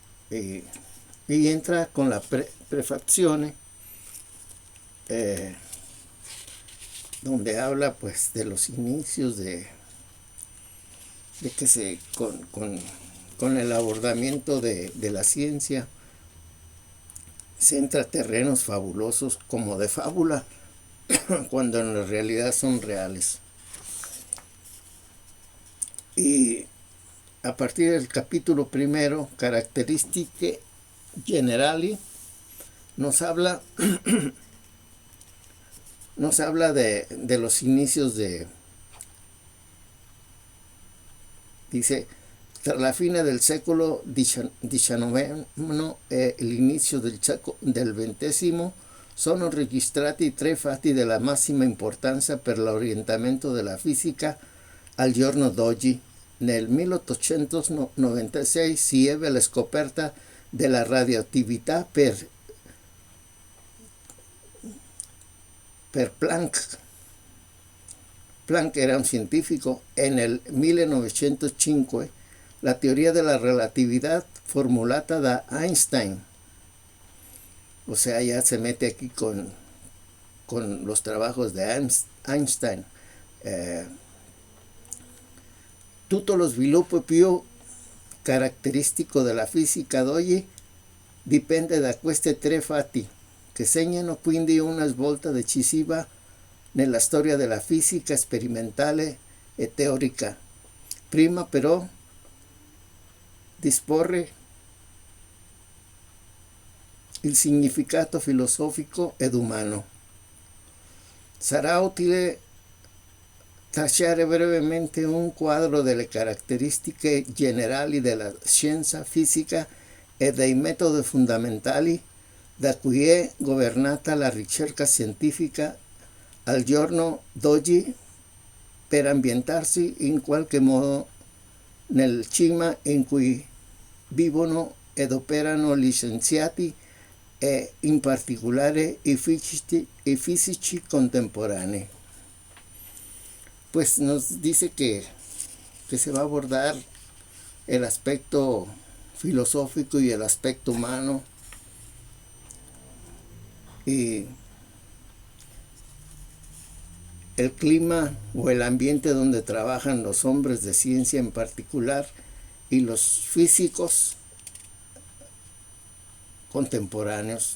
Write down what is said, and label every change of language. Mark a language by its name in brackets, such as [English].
[Spanish] Y entra con la prefazione, donde habla pues de los inicios de que con el abordamiento de la ciencia se entra a terrenos fabulosos como de fábula, cuando en la realidad son reales. Y a partir del capítulo 1, Caratteristiche Generali, nos habla de los inicios dice, [Italian] tra la fine del secolo XIX e l'inizio del XX sono registrati 3 fatti della massima importanza per l'orientamento della fisica al giorno d'oggi. Nel 1896 si ebbe la scoperta [Spanish] de la radioactividad per Planck. Planck era un científico. En el 1905 [Italian] la teoria de la relatividad formulata da Einstein. [Spanish] O sea, ya se mete aquí con los trabajos de Einstein. [Italian] Tutto lo sviluppo più caratteristico della fisica d'oggi dipende da questi tre fatti, che segnano quindi una svolta decisiva nella storia della fisica sperimentale e teorica. Prima però disporre il significato filosofico ed umano. Sarà utile tracciare brevemente un quadro delle caratteristiche generali della scienza fisica e dei metodi fondamentali da cui è governata la ricerca scientifica al giorno d'oggi per ambientarsi in qualche modo nel clima in cui vivono ed operano gli scienziati e in particolare i fisici contemporanei. [Spanish] Pues nos dice que se va a abordar el aspecto filosófico y el aspecto humano, y el clima o el ambiente donde trabajan los hombres de ciencia en particular y los físicos contemporáneos.